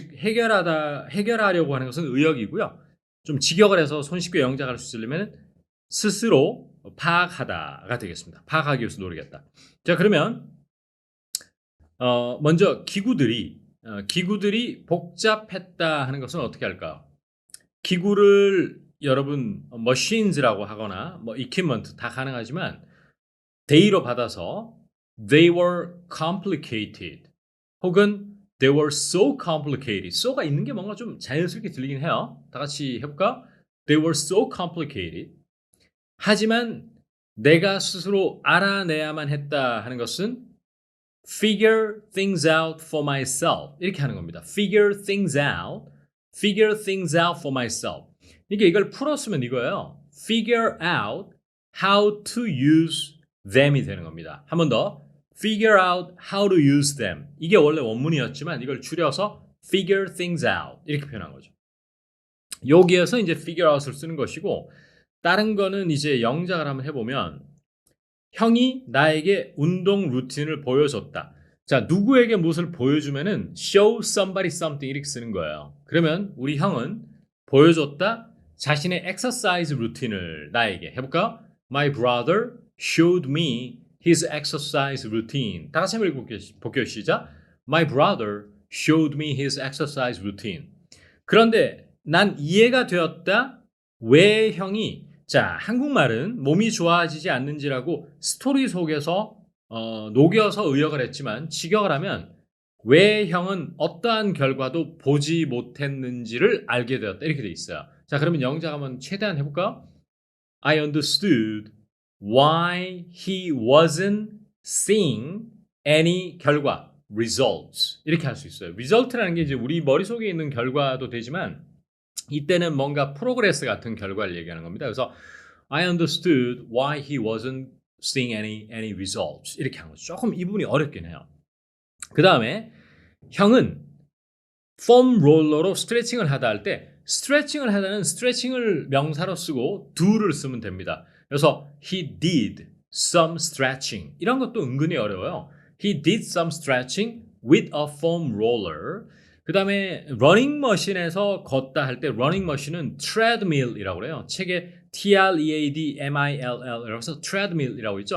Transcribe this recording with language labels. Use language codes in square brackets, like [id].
[ko] 즉 해결하려고 하는 것은 의역이고요. 좀 직역을 해서 손쉽게 영작할 수 있으려면 스스로 파악하다가 되겠습니다. 파악하기 위해서 노력했다. 자, 그러면 먼저 기구들이 복잡했다 하는 것은 어떻게 할까요? 기구를 여러분 [en] machines라고 하거나 equipment 다 가능하지만 they로 받아서 they were complicated 혹은 they were so complicated. [ko] so가 있는 게 뭔가 좀 자연스럽게 들리긴 해요. 다 같이 해볼까? [en] They were so complicated. [ko] 하지만 내가 스스로 알아내야만 했다 하는 것은 [en] figure things out for myself. [ko] 이렇게 하는 겁니다. [en] figure things out for myself. [ko] 이걸 풀었으면 이거예요. [en] figure out how to use them이 [ko] 되는 겁니다. 한 번 더. [en] figure out how to use them. [ko] 이게 원래 원문이었지만 이걸 줄여서 [en] figure things out [ko] 이렇게 표현한 거죠. 여기에서 이제 figure out을 쓰는 것이고 다른 거는 이제 영작을 한번 해보면 형이 나에게 운동 루틴을 보여줬다. 자, 누구에게 무엇을 보여주면은 [en] show somebody something [ko] 이렇게 쓰는 거예요. 그러면 우리 형은 보여줬다. 자신의 exercise 루틴을 나에게 해볼까? [en] My brother showed me his exercise routine. [ko] 다 같이 한번 읽어볼게요. 시작. [en] My brother showed me his exercise routine. [ko] 그런데 난 이해가 되었다. 왜 형이 자, 한국말은 몸이 좋아지지 않는지라고 스토리 속에서 녹여서 의역을 했지만 직역을 하면 왜 형은 어떠한 결과도 보지 못했는지를 알게 되었다. 이렇게 돼 있어요. 자, 그러면 영작 한번 최대한 해볼까요? [en] I understood why he wasn't seeing any 결과, results. [ko] 이렇게 할 수 있어요. result라는 게 이제 우리 머릿속에 있는 결과도 되지만 이때는 뭔가 프로그레스 같은 결과를 얘기하는 겁니다. 그래서 [en] I understood why he wasn't seeing any results. [ko] 이렇게 하는 거죠. 조금 이 부분이 어렵긴 해요. 그 다음에 형은 폼 롤러로 스트레칭을 하다 할 때 스트레칭을 하다는 스트레칭을 명사로 쓰고 do를 쓰면 됩니다. 그래서 [en] he did some stretching. [ko] 이런 것도 은근히 어려워요. [en] He did some stretching with a foam roller. [ko] 그 다음에 러닝머신에서 걷다 할 때 러닝머신은 treadmill이라고 그래요. 책에 treadmill이라고 해서 treadmill이라고 있죠.